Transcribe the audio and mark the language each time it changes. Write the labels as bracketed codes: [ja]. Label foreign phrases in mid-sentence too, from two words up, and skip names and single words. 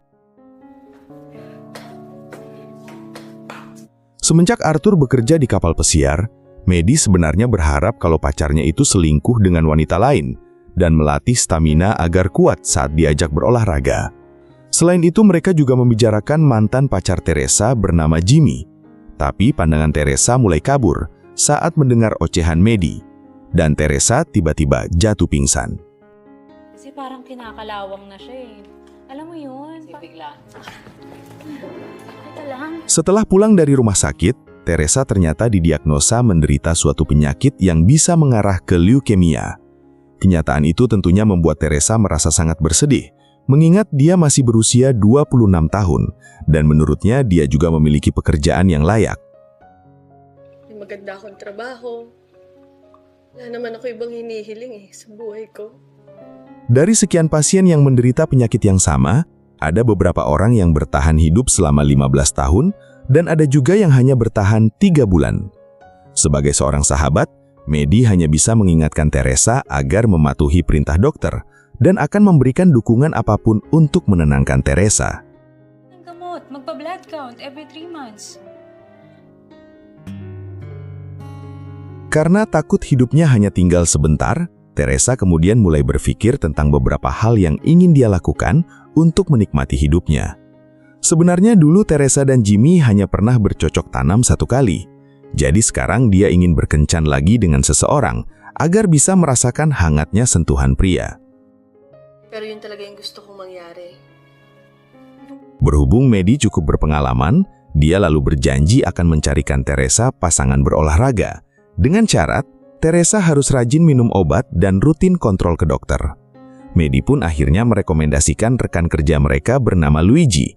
[id] Semenjak Arthur bekerja di kapal pesiar, Maddie sebenarnya berharap kalau pacarnya itu selingkuh dengan wanita lain dan melatih stamina agar kuat saat diajak berolahraga. Selain itu, mereka juga membicarakan mantan pacar Teresa bernama Jimmy. Tapi pandangan Teresa mulai kabur saat mendengar ocehan Maddie, dan Teresa tiba-tiba jatuh pingsan. [tl] Kasi parang kinakalawang na siya eh. Alam mo yun? Bigla. [id] Setelah pulang dari rumah sakit, Teresa ternyata didiagnosa menderita suatu penyakit yang bisa mengarah ke leukemia. Kenyataan itu tentunya membuat Teresa merasa sangat bersedih, mengingat dia masih berusia 26 tahun, dan menurutnya dia juga memiliki pekerjaan yang layak. [tl] May maganda akong trabaho. Wala naman ako ibang hinihiling sa buhay ko. [id] Dari sekian pasien yang menderita penyakit yang sama, ada beberapa orang yang bertahan hidup selama 15 tahun, dan ada juga yang hanya bertahan 3 bulan. Sebagai seorang sahabat, Maddie hanya bisa mengingatkan Teresa agar mematuhi perintah dokter dan akan memberikan dukungan apapun untuk menenangkan Teresa. [tl] Gamot, [en] magpa-blood count every 3 months. [id] Karena takut hidupnya hanya tinggal sebentar, Teresa kemudian mulai berpikir tentang beberapa hal yang ingin dia lakukan untuk menikmati hidupnya. Sebenarnya dulu Teresa dan Jimmy hanya pernah bercocok tanam 1 kali. Jadi sekarang dia ingin berkencan lagi dengan seseorang agar bisa merasakan hangatnya sentuhan pria. [tl] Pero yun talaga yung gusto kong mangyari. [id] Berhubung Maddie cukup berpengalaman, dia lalu berjanji akan mencarikan Teresa pasangan berolahraga. Dengan syarat, Teresa harus rajin minum obat dan rutin kontrol ke dokter. Maddie pun akhirnya merekomendasikan rekan kerja mereka bernama Luigi.